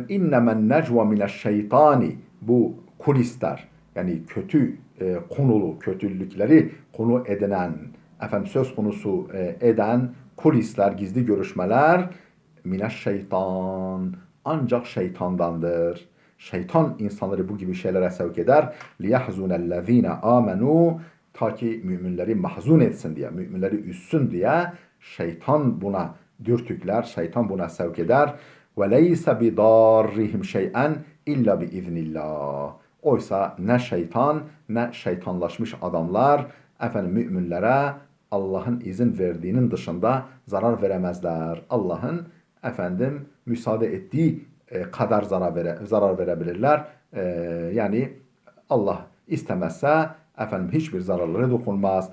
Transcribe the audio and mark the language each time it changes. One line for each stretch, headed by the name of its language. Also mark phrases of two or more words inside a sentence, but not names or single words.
Arabic: إنما النجوى من الشيطان,
Turkish: bu kulisler, yani kötü konulu, kötülükleri konu edinen, efendim söz konusu eden kulisler, gizli görüşmeler
Arabic: من الشيطان,
Turkish: ancak şeytandandır. Şeytan insanları bu gibi şeylere sevk eder.
Arabic: لِيَحْزُنَ الَّذ۪ينَ آمَنُوا,
Turkish: ta ki müminleri mahzun etsin diye, müminleri üzsün diye şeytan buna dürtükler, şeytan buna sevk eder.
Arabic: وَلَيْسَ بِضَارِّهِمْ شَيْئًا اِلَّا بِاِذْنِ اللّٰهِ.
Turkish: Oysa ne şeytan, ne şeytanlaşmış adamlar efendim müminlere Allah'ın izin verdiğinin dışında zarar veremezler. Allah'ın efendim müsaade ettiği kadar zarar verebilirler. Yani Allah istemezse efendim hiçbir zararları dokunmaz.